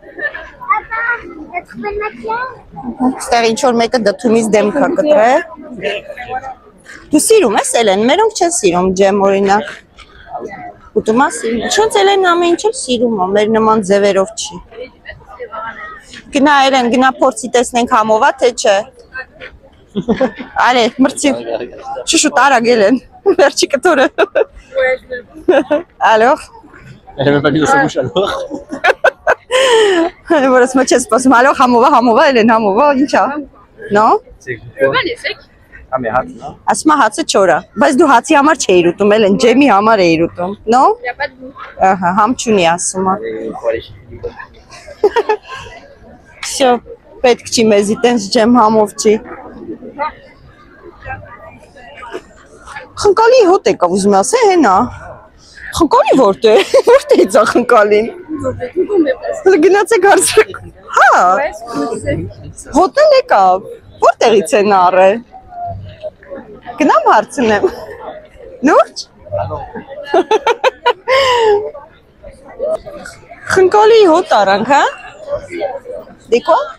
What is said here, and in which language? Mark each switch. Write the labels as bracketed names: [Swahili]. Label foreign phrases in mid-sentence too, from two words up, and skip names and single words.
[Armenian] Ստեղ ինչ որ մեկը դդումից դեմք է կտրել։ Դու սիրում ես Էլեն, մերոնք չեն սիրում ջեմ օրինակ։ Ուտում ես սիրում։ Չոնց Էլենն ամեն ինչ էլ սիրում է, մեր նման ձևերով չի։ Գնա Էլեն, գնա փորձի տեսնենք համովա թե չէ։ Allez, մրցի։ Շուշուտ արագ Էլեն։ Վերջի կտորը։ Alors? [French] Elle a même pas mis dans sa bouche alors. [Armenian] Որս մը չես սպասում, ալո, համովա, Էլեն, համովա, ինչ է։ No? [French] C'est Le vin est sec. Ah mais hâte, non? [Armenian] Ասում է հացը չոր է, բայց դու հացի համար չէիր ուտում, Էլեն, ջեմի համար էիր ուտում, no? [French] Il n'y a pas de goût. [Armenian] Ահա, համ չունի ասում է։ [French] Il faut aller chez Philippe. [Armenian] Всё, պետք չի մեզի տենց ջեմ համով չի։ Խնկալի հոտ եկավ ուզում ասե հենա։ Խնկալի որտե՞։ Որտե՞ից է խնկալին։ Գնացեք հարցրեք։ Հա։ Հոտն էլ եկավ։ Որտեղից են առել։ Գնամ հարցնեմ։ Նուրջ։ Խնկալի հոտ արանք, հա։ Դեկո։